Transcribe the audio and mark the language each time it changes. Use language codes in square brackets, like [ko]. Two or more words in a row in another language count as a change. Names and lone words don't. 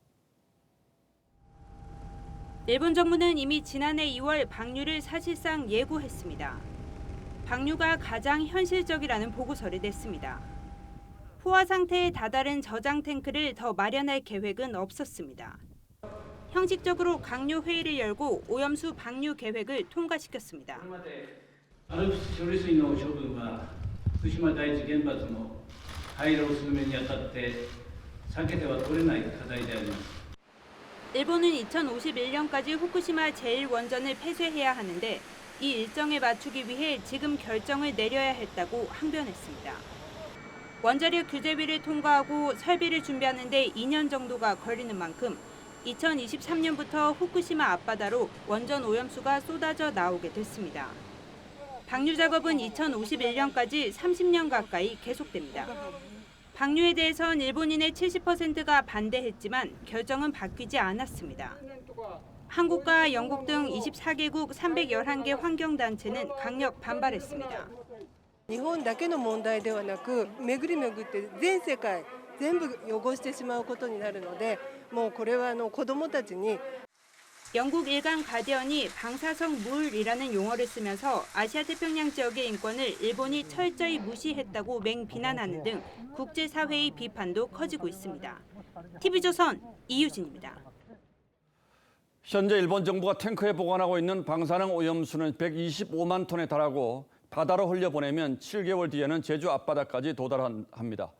[ko] 일본 정부는 이미 지난해 2월 방류를 사실상 예고했습니다. 방류가 가장 현실적이라는 보고서를 냈습니다. 포화 상태에 다다른 저장 탱크를 더 마련할 계획은 없었습니다. 형식적으로 강요 회의를 열고 오염수 방류 계획을 통과시켰습니다. [ja] アルプス処理水の処分は福島第一原発の廃炉を進めにあたって避けては取れない課題であります。 [ko] 일본은 2051년까지 후쿠시마 제1원전을 폐쇄해야 하는데 이 일정에 맞추기 위해 지금 결정을 내려야 했다고 항변했습니다. 원자력 규제위를 통과하고 설비를 준비하는 데 2년 정도가 걸리는 만큼 2023년부터 후쿠시마 앞바다로 원전 오염수가 쏟아져 나오게 됐습니다. 방류 작업은 2051년까지 30년 가까이 계속됩니다. 방류에 대해선 일본인의 70%가 반대했지만 결정은 바뀌지 않았습니다. 한국과 영국 등 24개국 311개 환경단체는 강력 반발했습니다. [ja] 日本だけの問題ではなく、巡り巡って全世界全部汚してしまうことになるので、もうこれは子どもたちに [ko] 영국 일간 가디언이 방사성 물이라는 용어를 쓰면서 아시아 태평양 지역의 인권을 일본이 철저히 무시했다고 맹비난하는 등 국제사회의 비판도 커지고 있습니다. TV조선 이유진입니다. 현재 일본 정부가 탱크에 보관하고 있는 방사능 오염수는 125만 톤에 달하고 바다로 흘려보내면 7개월 뒤에는 제주 앞바다까지 도달합니다.